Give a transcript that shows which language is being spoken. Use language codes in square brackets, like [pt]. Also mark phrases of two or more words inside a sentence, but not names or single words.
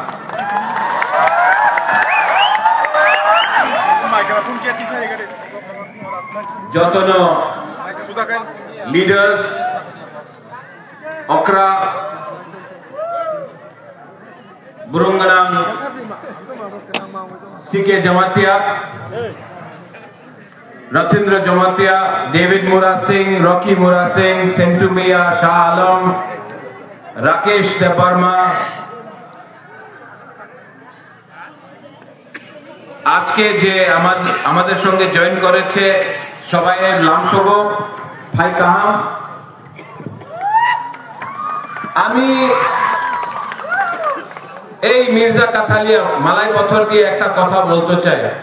[trp] jotono leaders okra burunganang sike jamatia Ratindra Jamatia, David Mura Singh, Rocky Mura Singh, Sentu Mia, Shah Alam, Rakesh Debarma, [bn] আজকে যে আমাদের সঙ্গে জয়েন করেছে সবাইয়ের লামসগো ভাই কাহাম। আমি এই মির্জা কাথালিয়া মালাই পথর দিয়ে একটা কথা বলতে চাই।